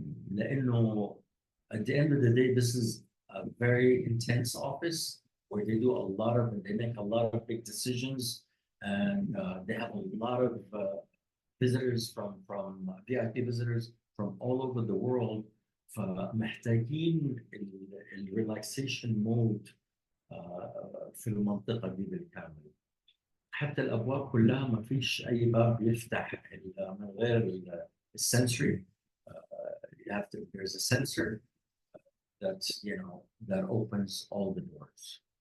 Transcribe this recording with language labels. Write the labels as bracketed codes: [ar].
[ar] لأنه [en] at the end of the day, this is a very intense office where they do a lot of, they make a lot of big decisions, and they have a lot of visitors from VIP visitors from all over the world. [ar] فمحتاجين [en] relaxation mode [ar] في المنطقة دي بالكامل. حتى الأبواب كلها ما فيش أي باب يفتح من غير السنسوري. [en] You have to, there's a sensor that, you know, that opens all the doors.